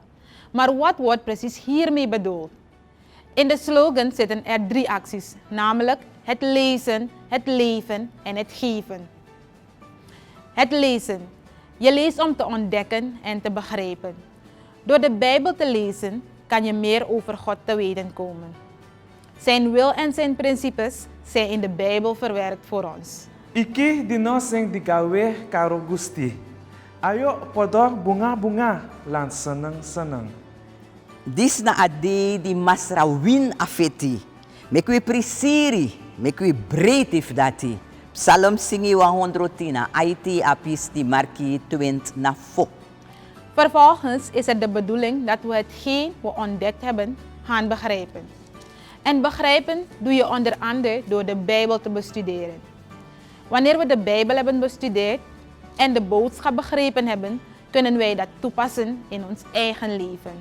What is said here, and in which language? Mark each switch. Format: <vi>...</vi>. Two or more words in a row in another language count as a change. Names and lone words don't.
<nl>Maar wat wordt precies hiermee bedoeld? In de slogan zitten er 3 acties, namelijk het lezen, het leven en het geven. Het lezen. Je leest om te ontdekken en te begrijpen. Door de Bijbel te lezen kan je meer over God te weten komen. Zijn wil en zijn principes zijn in de Bijbel verwerkt voor ons.</nl> <jv>Iki dino sing digawe karo Gusti. Ayo podo bunga-bunga lan seneng-seneng.</jv> <srn>Dis na ade di masra win afeti. Mekwi prisiri, mekwi bretif dati. Psalm singi 110 IT apis di marki 20 na fo.</srn> <nl>Vervolgens is het de bedoeling dat we hetgeen we ontdekt hebben gaan begrijpen. En begrijpen doe je onder andere door de Bijbel te bestuderen. Wanneer we de Bijbel hebben bestudeerd en de boodschap begrepen hebben, kunnen wij dat toepassen in ons eigen leven.</nl>